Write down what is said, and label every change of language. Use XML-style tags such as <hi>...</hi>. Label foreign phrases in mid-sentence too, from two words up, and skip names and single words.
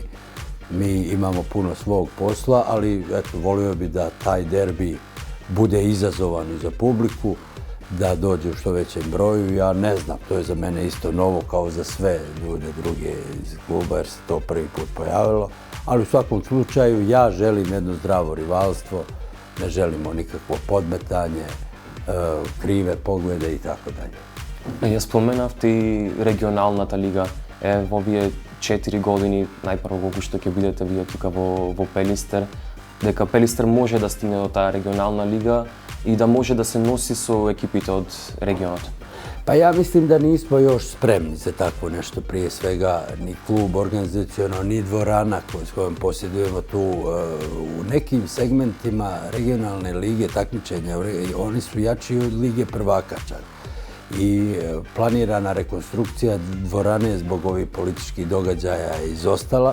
<sr>Mi imamo puno svog posla, ali eto, volio bi da taj derbi bude izazovan i za publiku, da dođe u što većem broju. Ja ne znam, to je za mene isto novo kao za sve ljude druge iz kluba jer se to prvi put pojavilo. Ali u svakom slučaju ja želim jedno zdravo rivalstvo, ne želimo nikakvo podmetanje, krive poglede i tako dalje.</sr> <mk>Ја споменавте и регионалната лига. Во овие 4 години, најпрво во што ќе бидете вие тука во Пелистер, дека Пелистер може да стигне до таа регионална лига и да може да се носи со екипите од регионот.</mk> <sr>Pa ja mislim da nismo još spremni za takvo nešto, prije svega ni klub organizaciono, ni dvorana s kojom posjedujemo tu. U nekim segmentima regionalne lige takmičenja, oni su jači od lige prvaka čak. I planirana rekonstrukcija dvorane zbog ovih političkih događaja je izostala.</sr>